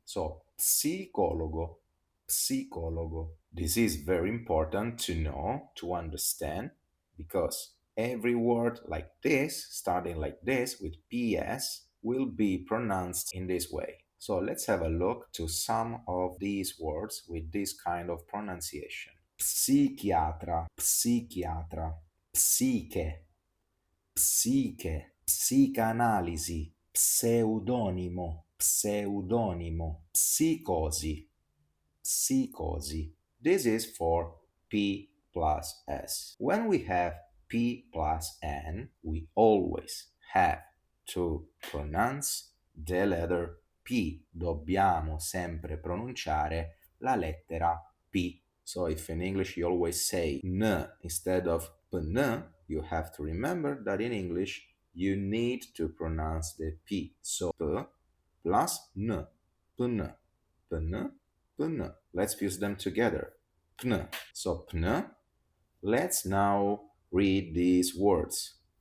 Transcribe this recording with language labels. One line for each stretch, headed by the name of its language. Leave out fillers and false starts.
Italian: So psicologo, psicologo.
English: This is very important to know, to understand, because every word like this, starting like this with PS, will be pronounced in this way. So let's have a look to some of these words with this kind of pronunciation.
Italian: Psichiatra, psichiatra, psiche, psiche, psicanalisi, pseudonimo, pseudonimo, psicosi, psicosi.
English: This is for P plus S. When we have P plus N, we always have to pronounce the letter P.
Italian: Dobbiamo sempre pronunciare la lettera P.
English: So if in English you always say N instead of PN, you have to remember that in English you need to pronounce the P. So P plus N, PN, PN, PN. Let's fuse them together. PN. So PN. Let's now read these words.